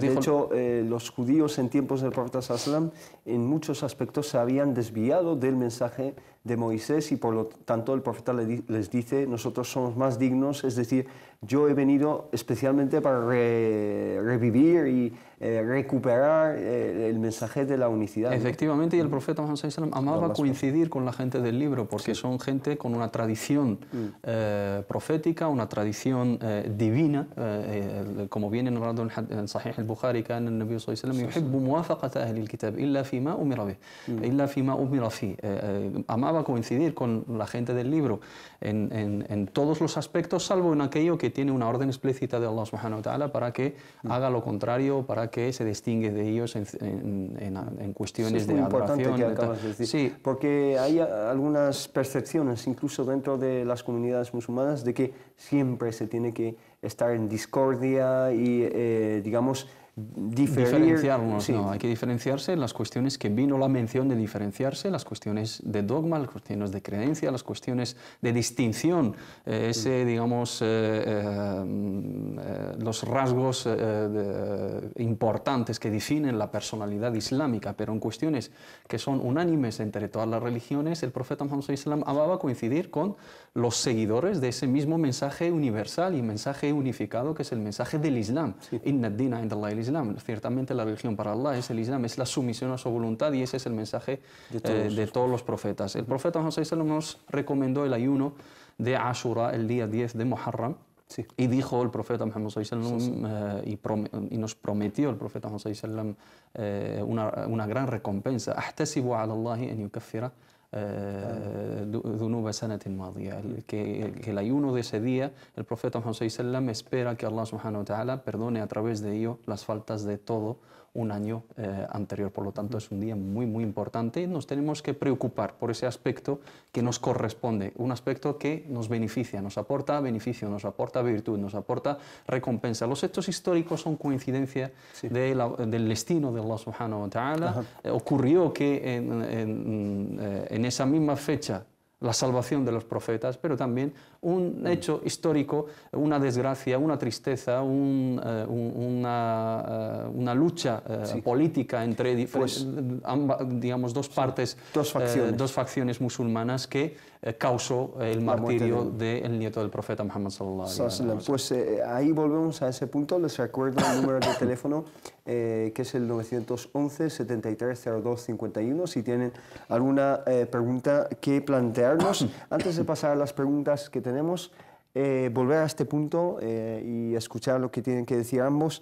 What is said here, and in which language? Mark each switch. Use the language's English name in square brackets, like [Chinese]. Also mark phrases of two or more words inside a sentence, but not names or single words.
[Spanish] De hecho, los judíos en tiempos del profeta sallam en muchos aspectos se habían desviado del mensaje de Moisés, y por lo tanto el profeta les dice: nosotros somos más dignos, es decir, yo he venido especialmente para revivir y recuperar el mensaje de la unicidad. Efectivamente, y el profeta Muhammad [Arabic] صلى الله عليه وسلم [Spanish] amaba coincidir con la gente del libro, porque son gente con una tradición profética, una tradición divina, como viene narrado en Sahih al-Bukhari, que el [Arabic] النبي صلى الله عليه وسلم يحب موافقة أهل الكتاب إلا فيما أمر به، إلا فيما أمر في. [Spanish] Amaba coincidir con la gente del libro en todos los aspectos, salvo en aquello que tiene una orden explícita de Allah [Arabic] سبحانه وتعالى [Spanish] para que haga lo contrario, para que se distingue de ellos en cuestiones de adoración. Que acabas de decir. Sí, porque hay algunas percepciones, incluso dentro de las comunidades musulmanas, de que siempre se tiene que estar en discordia y, digamos, diferenciarnos, sí. No, hay que diferenciarse en las cuestiones que vino la mención de diferenciarse, las cuestiones de dogma, las cuestiones de creencia, las cuestiones de distinción, digamos, los rasgos importantes que definen la personalidad islámica, pero en cuestiones que son unánimes entre todas las religiones, el profeta Muhammad [Arabic] صلى الله عليه وسلم [Spanish] amaba coincidir con los seguidores de ese mismo mensaje universal y mensaje unificado que es el mensaje del Islam. [Arabic] إن الدين عند الله الإسلام. [Spanish] Ciertamente la religión para Allah es el Islam, es la sumisión a su voluntad y ese es el mensaje de todos los profetas. El profeta Muhammad [Arabic] صلى الله عليه وسلم [Spanish] nos recomendó el ayuno de Ashura el día 10 de Muharram. Sí. Y dijo el profeta Muhammad [Arabic] صلى الله عليه وسلم [Spanish] y nos prometió el profeta Muhammad [Arabic] صلى الله عليه وسلم [Spanish] una gran recompensa. [Arabic] أحتسب على الله أن يكفر ذنوب سنة ماضية. [Spanish] Que el ayuno de ese día, el profeta Muhammad [Arabic] صلى الله عليه وسلم [Spanish] espera que Allah [Arabic] سبحانه وتعالى [Spanish] perdone a través de ello las faltas de todo un año anterior. Por lo tanto, es un día muy, muy importante y nos tenemos que preocupar por ese aspecto que nos corresponde, un aspecto que nos beneficia, nos aporta beneficio, nos aporta virtud, nos aporta recompensa. Los hechos históricos son coincidencia del destino de Allah [Arabic] سبحانه وتعالى. [Spanish] Ocurrió que en esa misma fecha la salvación de los profetas, pero también un hecho histórico, una desgracia, una tristeza, una lucha política entre digamos, dos partes, dos facciones musulmanas que causó el martirio del nieto del profeta Muhammad [Arabic] صلى الله عليه وسلم. [Spanish] Pues ahí volvemos a ese punto. Les recuerdo el número de teléfono que es el 911 7302 51 si tienen alguna pregunta que plantearnos. Antes de pasar a las preguntas que tenemos, volver a este punto y escuchar lo que tienen que decir ambos.